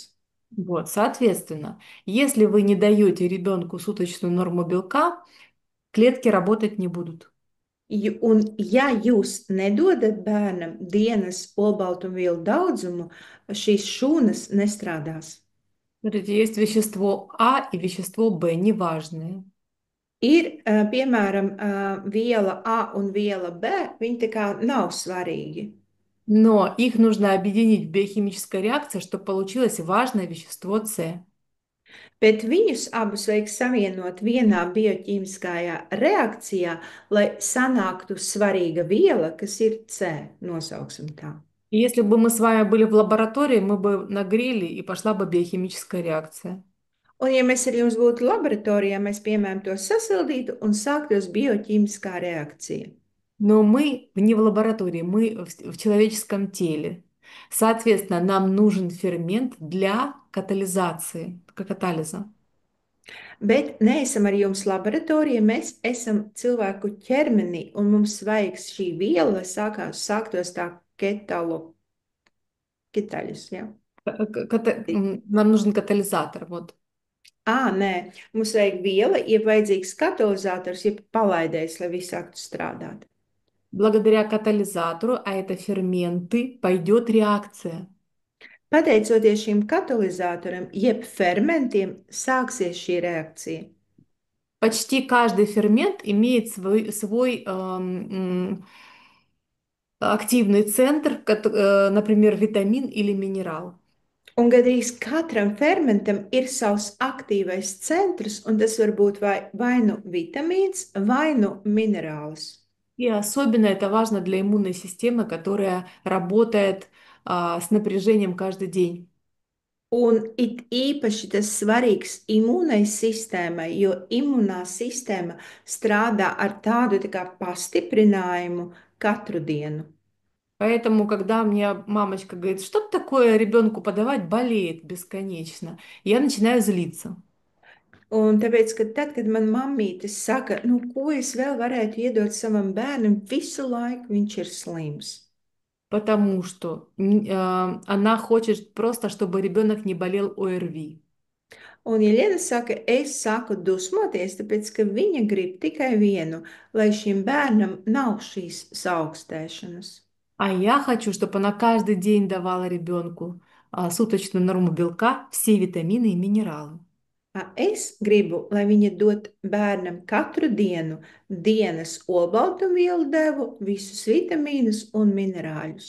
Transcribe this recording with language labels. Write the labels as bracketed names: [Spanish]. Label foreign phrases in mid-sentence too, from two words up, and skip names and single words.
[Russian] Вот, соответственно, если вы не даете ребенку суточную норму белка, клетки работать не будут. [Latvian] Un, ja jūs nedodat bērnam dienas olbaltumvielu daudzumu, šīs šūnas nestrādās. [Russian] Смотрите, есть вещество А и вещество В, неважные. [Latvian] Ir, piemēram, viela A un viela B, viņi tā kā nav svarīgi. [Russian] Но их нужно объединить в биохимической реакции, чтобы получилось важное вещество С. [Latvian] Bet viņus abus vajag savienot vienā bioķīmiskajā reakcijā, lai sanāktu svarīga viela, kas ir C, nosauksim tā. [Russian] И если бы мы с вами были в лаборатории, мы бы нагрели, и пошла бы биохимическая реакция. [Latvian] Un, ja mēs ar jums būtu laboratorijā, mēs, piemēram, to sasildītu un sāktos bioķīmiskā reakcija. [Russian] Но мы не в лаборатории, мы в человеческом теле. Соответственно, нам нужен фермент для катализации, катализа. [Latvian] Bet neesam ar jums laboratorijā, mēs esam cilvēku ķermenī, un mums vajag šī viela, lai sāktos tā ketaļus. Ja? [Russian] Нам нужен катализатор. Вот. [Latvian] Nē, mums vajag viela, ja vajadzīgs katalizators, ja palaidējs, lai viss sāktu strādāt. [Russian] Благодаря катализатору, а это ферменты, пойдет реакция. [Latvian] Pateicoties šim katalizatoram, jeb fermentiem, sāksies šī reakcija. [Russian] Почти каждый фермент имеет свой активный центр, например, витамин или минерал. [Latvian] Un gandrīz katram fermentam ir savs aktīvais centrs, un tas var būt vai nu vitamīns, vai nu minerāls. [Russian] И особенно это важно для иммунной системы, которая работает с напряжением каждый день. [Latvian] Un it īpaši tas svarīgs imūnai sistēmai, jo imūnā sistēma strādā ar tādu tā kā pastiprinājumu katru dienu. [Russian] Поэтому, когда мне мамочка говорит, что такое ребенку подавать, болеет бесконечно, я начинаю злиться. [Latvian] Un tāpēc, ka tad, kad man mammīte saka, nu, ko es vēl varētu iedot savam bērnam, visu laiku viņš ir slims. [Russian] Потому что она хочет просто, чтобы ребенок не болел ОРВИ. [Latvian] Un, ja Liena saka, es saku dusmoties, tāpēc, ka viņa grib tikai vienu, lai šim bērnam nav šīs saaugstēšanas. [Russian] А я хочу, чтобы она каждый день давала ребенку суточную норму белка, все витамины и минералы. [Latvian] Es gribu, lai viņa dod bērnam katru dienu dienas olbaltumvielu devu, visus vitamīnus un minerāļus.